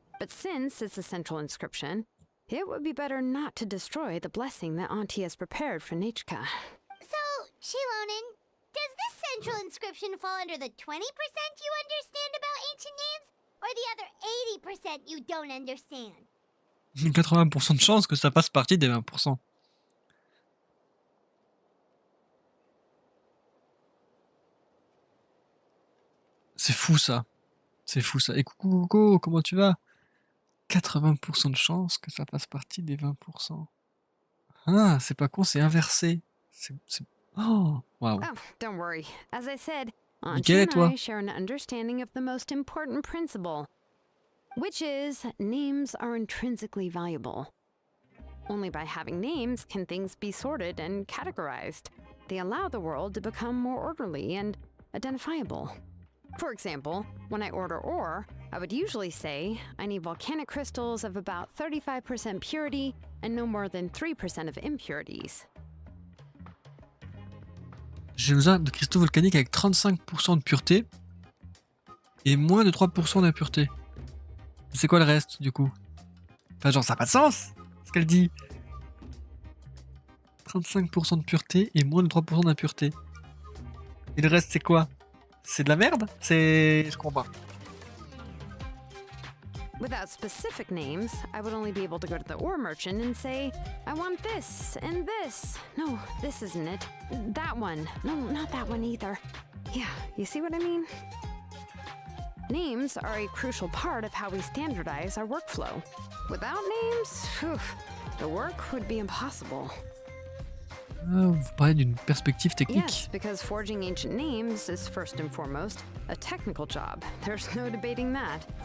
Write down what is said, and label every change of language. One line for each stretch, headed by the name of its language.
English: But since it's a central inscription, it would be better not to destroy the blessing that Auntie has prepared for Nechka. So, Xilonen, does this central inscription fall under the 20% you understand about ancient names, or the other 80% you don't understand?
French: 80% de chance que ça fasse partie des 20%. C'est fou ça. C'est fou ça. Et coucou Coco, comment tu vas? 80% de chance que ça fasse partie des 20%. Ah, c'est pas con, c'est inversé. Oh, waouh.
English: Oh, don't worry. As I said,
French: Nickel, et
English: and
French: toi?
English: I share an understanding of the most important principle, which is names are intrinsically valuable. Only by having names can things be sorted and categorized. They allow the world to become more orderly and identifiable. For example, when I order ore, I would usually say I need volcanic crystals of about 35% purity and no more than 3% of impurities.
French: J'ai besoin de cristaux volcaniques avec 35% de pureté et moins de 3% d'impureté. C'est quoi le reste du coup? Enfin genre ça n'a pas de sens ce qu'elle dit. 35% de pureté et moins de 3% d'impureté. Et le reste c'est quoi? C'est de la merde? Je comprends pas.
English: Without specific names, I would only be able to go to the ore merchant and say, I want this and this. No, this isn't it. That one. No, not that one either. Yeah, you see what I mean? Names are a crucial part of how we standardize our workflow. Without names, phew, the work would be impossible.
French: Vous parlez d'une perspective technique.
English: Yes, because forging ancient names is first and foremost a technical job. There's no debating that.